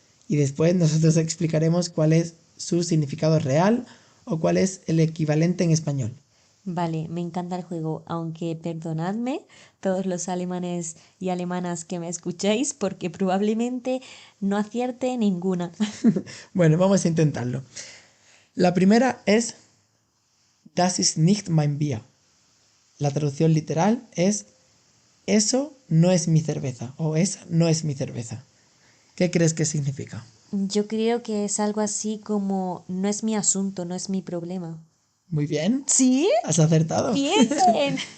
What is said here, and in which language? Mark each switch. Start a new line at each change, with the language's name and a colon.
Spanish: Y después nosotros explicaremos cuál es su significado real o cuál es el equivalente en español. Vale, me encanta el juego, aunque perdonadme todos los alemanes y alemanas que me escuchéis, porque probablemente no acierte ninguna. Bueno, vamos a intentarlo. La primera es
German: Das ist nicht mein Bier.
Spanish: La traducción literal es eso no es mi cerveza o esa no es mi cerveza. ¿Qué crees que significa? Yo creo que es algo así como no es mi asunto, no es mi problema. Muy bien, ¿Sí? has acertado. Bien.